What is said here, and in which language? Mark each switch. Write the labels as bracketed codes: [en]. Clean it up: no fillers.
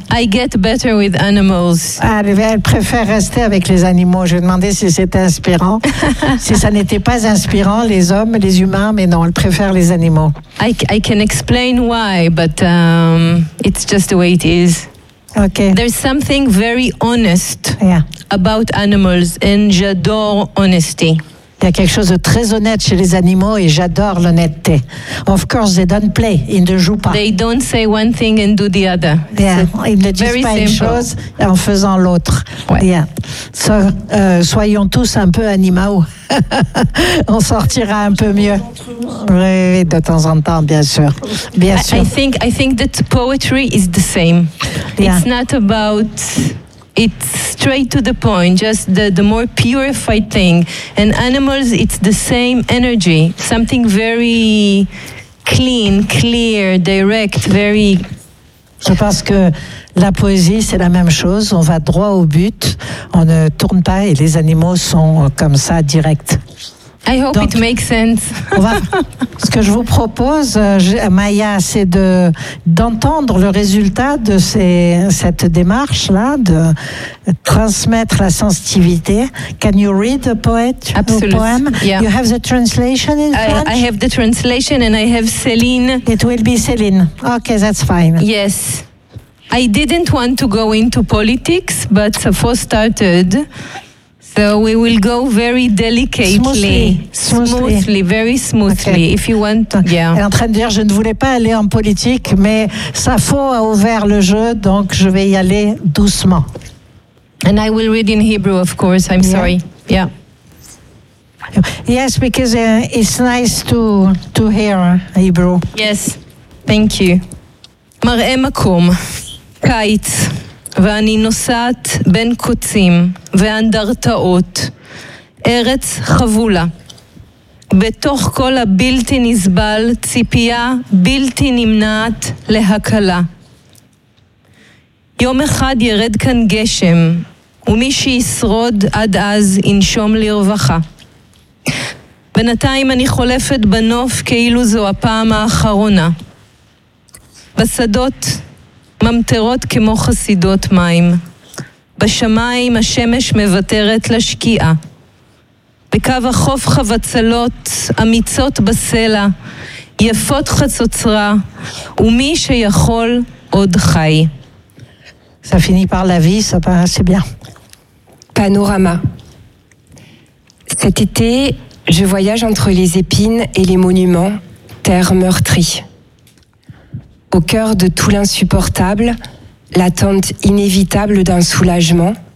[en] I get better with animals. [fr] Elle préfère rester avec les animaux. Je lui ai demandé si c'était inspirant. Si ça n'était pas inspirant, les hommes, les humains, mais non, elle préfère les animaux. [en] I can explain why, but it's just the way it is. Okay. There's something very honest about animals, and [fr] j'adore [en] honesty. [fr] Il y a quelque chose de très honnête chez les animaux, et j'adore l'honnêteté. [en] Of course, they don't play. [fr] Ils ne jouent pas. [en] They don't say one thing and do the other. Yeah. [fr] Ils ne disent pas une chose en faisant l'autre. Ouais. [en] Yeah. [fr] So, soyons tous un peu animaux. On sortira un peu mieux. Oui, de temps en temps, bien sûr. Bien sûr. [en] I think that poetry is the same. Yeah. It's not about... It's straight to the point, just the more purified thing. And animals, it's the same energy. Something very clean, clear, direct, very... [fr] Je pense que la poésie, c'est la même chose. On va droit au but, on ne tourne pas et les animaux sont comme ça, direct. [en] I hope it makes sense. [fr] Ce que je vous propose, Maya, c'est d'entendre le résultat de cette démarche-là, de transmettre la sensitivité. [en] Can you read the poet? Absolutely. The poem? Yeah. You have the translation in French? I have the translation and I have Céline. It will be Céline. Okay, that's fine. Yes. I didn't want to go into politics, but for started... So we will go very delicately, smoothly. Okay. If you want, yeah. [fr] Elle est en train de dire, je ne voulais pas aller en politique, mais Sappho a ouvert le jeu, donc je vais y aller doucement. [en] And I will read in Hebrew, of course. I'm sorry. Yeah. Yes, because it's nice to hear Hebrew. Yes. Thank you. [he] Mar'e makom, kaitz. ואני נוסעת בין קוצים ואנדרטאות, ארץ חבולה. בתוך כל הבלתי נסבל ציפייה בלתי נמנעת להקלה. יום אחד ירד כאן גשם, ומי שישרוד עד אז ינשום לרווחה. בינתיים אני חולפת בנוף כאילו זו הפעם האחרונה. בשדות... ממטרות כמו חסידות מים. בשמיים השמש מבטרת לשקיעה. בקו החוף חבצלות, אמיצות בסלע, יפות חצוצרה, ומי שיכול עוד חי. [fr] Ça finit par la vie, ça va assez bien. Panorama. Cet été, je voyage entre les épines et les monuments, terre meurtrie. Au cœur de tout l'insupportable, l'attente inévitable d'un soulagement.